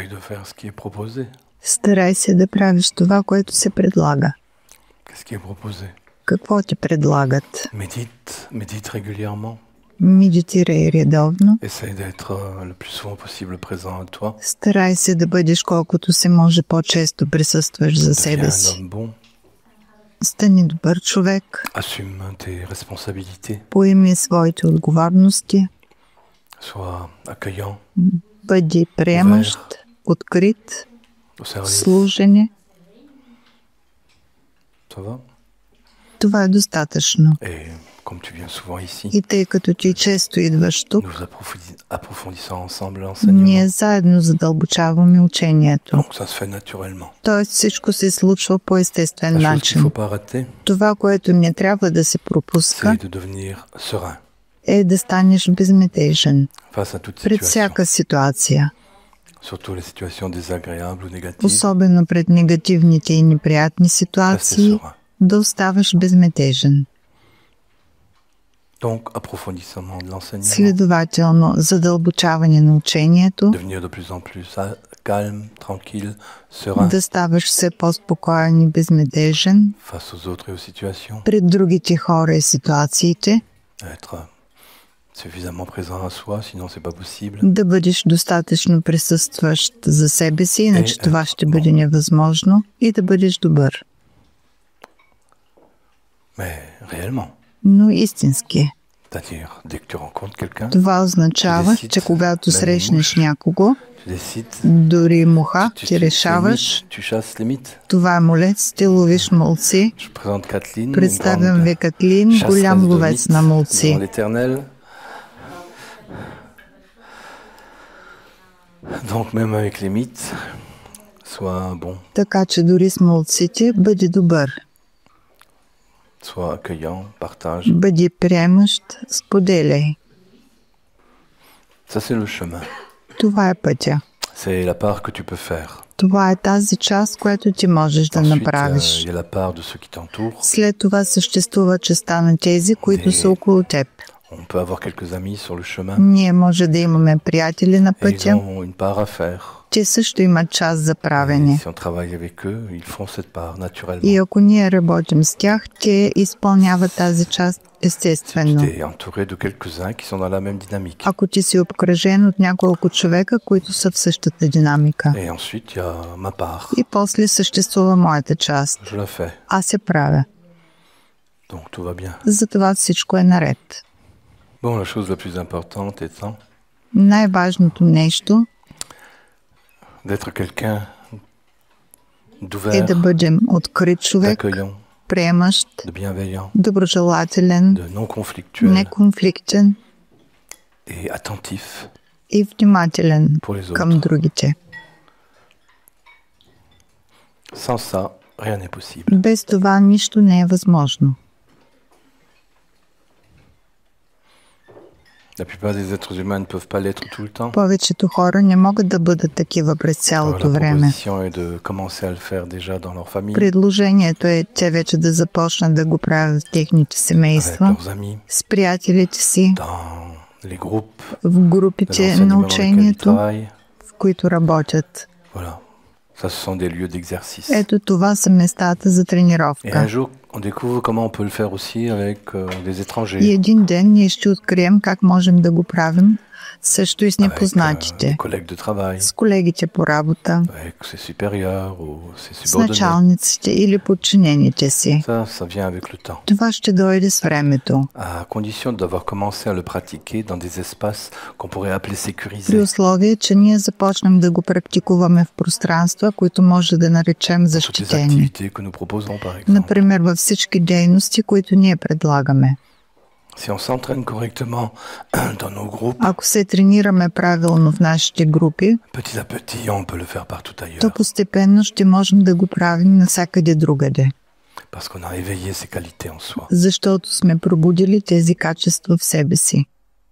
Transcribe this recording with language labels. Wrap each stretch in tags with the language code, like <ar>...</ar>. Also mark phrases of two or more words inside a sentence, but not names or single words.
<fr>faire ce qui est proposé.</fr> <bg>Старай се да правиш това, което се предлага.</bg> <fr>Qu'est-ce qui est proposé?</fr> <bg>Какво ти предлагат?</bg> <fr>Médite régulièrement.</fr> <bg>Медитирай редовно.</bg> <fr>Essaye d'être le plus souvent possible présent à toi.</fr> <bg>Старай се да бъдеш колкото се може по-често присъстваш за себе</bg> <fr>Deviens un</fr> <bg>си.</bg> <fr>homme bon.</fr> <bg>Стани добър човек.</bg> <fr>Assume tes responsabilités.</fr> <bg>Поеми своите отговорности.</bg> <fr>Sois accueillant.</fr> <bg>Бъди приемащ, открит,</bg> <fr>Au service.</fr> <bg>служене.</bg> <fr>Ça va?</fr> <bg>Това е достатъчно.</bg> <fr>Et comme tu viens souvent ici,</fr> <bg>И тъй като ти често идваш тук,</bg> <fr>nous approfondissons ensemble</fr> <bg>ние</bg> <fr>l'enseignement.</fr> <bg>заедно задълбочаваме учението.</bg> <fr>Donc ça se fait naturellement.</fr> <bg>Тоест всичко се случва по естествен</bg> <fr>La chose qu'il ne</fr> <bg>начин.</bg> <fr>faut pas rater,</fr> <bg>Това, което не трябва да се пропуска,</bg> <fr>c'est de devenir serein</fr> <bg>е да станеш безмятежен</bg> <fr>face à toute</fr> <bg>пред</bg> <fr>situation,</fr> <bg>всяка ситуация,</bg> <fr>surtout les situations désagréables ou négatives.</fr> <bg>особено пред негативните и неприятни</bg> <fr>Rester</fr> <bg>ситуации,</bg> <fr>serein.</fr> <bg>да оставаш безмятежен.</bg> <fr>Donc, approfondissement de l'enseignement,</fr> <bg>Следователно, задълбочаване на учението,</bg> <fr>devenir de plus en plus calme, tranquille, serein</fr> <bg>да ставаш все по-спокоен и безмятежен</bg> <fr>face aux autres et aux situations,</fr> <bg>пред другите хора и ситуациите,</bg> <fr>être suffisamment présent à soi, sinon c'est pas possible.</fr> <bg>да бъдеш достатъчно присъстващ за себе си, иначе това ще бъде невъзможно, и да бъдеш добър.</bg> <fr>Mais réellement,</fr> <bg>Но истински.</bg> <fr>c'est-à-dire dès que tu rencontres quelqu'un,</fr> <bg>Това означава, че когато срещнеш някого,</bg> <fr>tu décides,</fr> <bg>дори муха,</bg> <fr>tu</fr> <bg>ти решаваш,</bg> <fr>tu chasses les mythes.</fr> <bg>това е молец, ти ловиш молци.</bg> <fr>Je présente Kathleen, une</fr> <bg>Представям ви</bg> <fr>grande</fr> <bg>Катлин,</bg> <fr>chasseuse</fr> <bg>голям</bg> <fr>de</fr> <bg>ловец</bg> <fr>mythes</fr> <bg>на</bg> <fr>dans</fr> <bg>молци.</bg> <fr>l'Éternel. Donc même avec les mythes, sois bon,</fr> <bg>Така че дори с молците бъди добър,</bg> <fr>sois accueillant, partage.</fr> <bg>бъди приемащ, споделяй.</bg> <fr>Ça c'est le chemin.</fr> <bg>Това е пътя.</bg> <fr>C'est la part que tu peux faire.</fr> <bg>Това е тази част, която ти можеш да</bg> <fr>Ensuite,</fr> <bg>направиш.</bg> <fr>il y a la part de ceux qui t'entourent.</fr> <bg>След това съществува частта на тези, които са около теб.</bg> <fr>On peut avoir quelques amis sur le chemin</fr> <bg>Ние може да имаме приятели на</bg> <fr>et ils</fr> <bg>пътя.</bg> <fr>ont une part à faire.</fr> <bg>Те също имат част за</bg> <fr>Et</fr> <bg>правене.</bg> <fr>si on travaille avec eux, ils font cette part</fr> <bg>И</bg> <fr>naturellement.</fr> <bg>ако ние работим с тях, те изпълняват тази част естествено.</bg> <fr>Tu es entouré de quelques-uns qui sont dans la même dynamique.</fr> <bg>Ако ти си обкръжен от няколко човека, които са в същата динамика.</bg> <fr>Et ensuite, il y a ma part.</fr> <bg>И после съществува моята част.</bg> <fr>Je la fais.</fr> <bg>Аз я правя.</bg> <fr>Donc tout va bien.</fr> <bg>Затова всичко е наред.</bg> <fr>Bon, la chose la plus importante étant</fr> <bg>Най-важното нещо</bg> <fr>d'être quelqu'un</fr> <bg>е</bg> <fr>d'ouvert,</fr> <bg>да бъдем открит човек,</bg> <fr>d'accueillant,</fr> <bg>приемащ,</bg> <fr>de bienveillant,</fr> <bg>доброжелателен,</bg> <fr>de non conflictuel</fr> <bg>неконфликтен</bg> <fr>et attentif</fr> <bg>и внимателен</bg> <fr>pour les</fr> <bg>към</bg> <fr>autres.</fr> <bg>другите.</bg> <fr>Sans ça, rien n'est possible.</fr> <bg>Без това нищо не е възможно.</bg> <fr>La plupart des êtres humains ne peuvent pas l'être tout le temps.</fr> <bg>Повечето хора не могат да бъдат такива през</bg> <fr>Alors,</fr> <bg>цялото</bg> <fr>la</fr> <bg>време.</bg> <fr>proposition est de commencer à le faire déjà dans leur famille,</fr> <bg>Предложението е те вече да започнат да го правят в техните</bg> <fr>avec</fr> <bg>семейства,</bg> <fr>leurs amis,</fr> <bg>с приятелите си,</bg> <fr>dans les groupes</fr> <bg>в</bg> <fr>de</fr> <bg>групите на</bg> <fr>l'enseignement dans lesquels ils</fr> <bg>учението,</bg> <fr>travaillent.</fr> <bg>в които работят.</bg> <fr>Voilà. Ça, ce sont des lieux d'exercice.</fr> <bg>Ето това са местата за</bg> <fr>Et un</fr> <bg>тренировка.</bg> <fr>jour, on découvre comment on peut le faire aussi avec des</fr> <bg>И</bg> <fr>étrangers,</fr> <bg>един ден ние ще открием как можем да го правим също и с</bg> <fr>avec</fr> <bg>непознатите,</bg> <fr>des collègues de travail,</fr> <bg>с колегите по работа,</bg> <fr>avec ses supérieurs ou ses</fr> <bg>с</bg> <fr>subordonnés.</fr> <bg>началниците или подчинените си.</bg> <fr>Ça vient avec le temps,</fr> <bg>Това ще дойде с времето,</bg> <fr>à condition d'avoir commencé à le pratiquer dans des espaces qu'on pourrait appeler</fr> <bg>при</bg> <fr>sécurisés.</fr> <bg>условие, че ние започнем да го практикуваме в пространства, които може да наречем</bg> <fr>Toutes les</fr> <bg>защитени.</bg> <fr>activités que nous proposons, par exemple.</fr> <bg>Например, във всички дейности, които ние предлагаме.</bg> <fr>Si on s'entraîne correctement dans nos groupes,</fr> <bg>Ако се тренираме правилно в нашите групи,</bg> <fr>petit à petit, on peut le faire partout</fr> <bg>то</bg> <fr>ailleurs.</fr> <bg>постепенно ще можем да го правим навсякъде другаде,</bg> <fr>Parce qu'on a éveillé ces qualités en soi.</fr> <bg>защото сме пробудили тези качества в себе си.</bg>